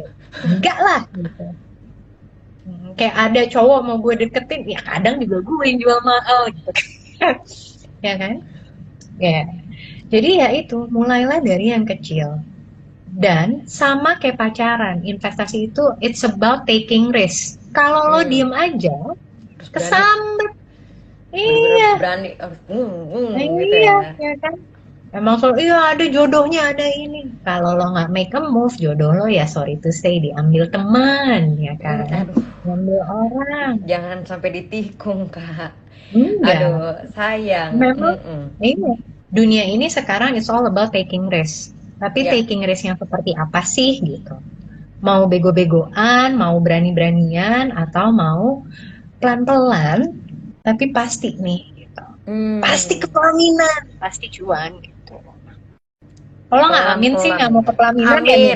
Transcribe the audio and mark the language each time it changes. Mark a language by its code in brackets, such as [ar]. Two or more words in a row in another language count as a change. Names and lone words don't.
[id] Enggak lah gitu. Kayak ada cowok mau gue deketin, ya kadang juga gue yang jual mahal gitu. Ya kan? Ya. Jadi ya itu, mulailah dari yang kecil. Dan sama kayak pacaran, investasi itu [en] it's about taking risk. [id] Kalau lo diem aja, Terus berani, kesambet. bener-bener Iya, berani, gitu iya, ya. ya kan? Emang selalu, iya ada jodohnya, ada ini. Kalau lo nggak [en] make a move, [id] jodoh lo ya [en] sorry to say [id] diambil teman, ya kan? Aduh, Diambil orang. jangan sampai ditikung, Kak. Enggak. Aduh, sayang. Memang, ini dunia ini sekarang [en] it's all about taking risk. [id] Tapi Ya. [en] taking risk [id] yang seperti apa sih gitu? Mau bego-begoan, mau berani-beranian, atau mau pelan-pelan, tapi pasti nih, gitu. Pasti kepelaminan, pasti cuan, gitu. Kalau nggak amin sih, nggak mau kepelaminan ya nih.